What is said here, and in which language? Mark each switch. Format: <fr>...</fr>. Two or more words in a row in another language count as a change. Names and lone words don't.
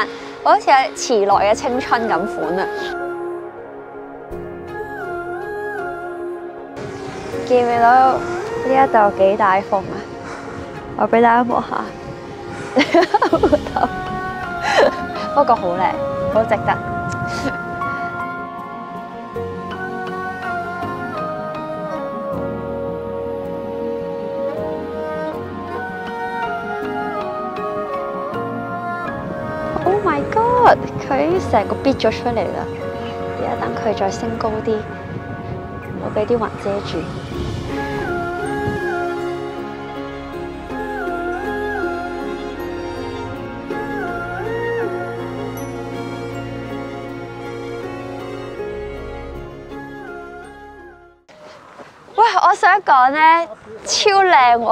<yue>我好似係遲來嘅青春咁款啊！見唔見到呢一度幾大風啊？我俾大家望下，不過好靚，好值得。</yue> <en>Oh my god！</en> <yue>佢成個逼咗出嚟啦，而家等佢再升高啲，唔好俾啲雲遮住。喂，我想講咧，超靚喎！</yue>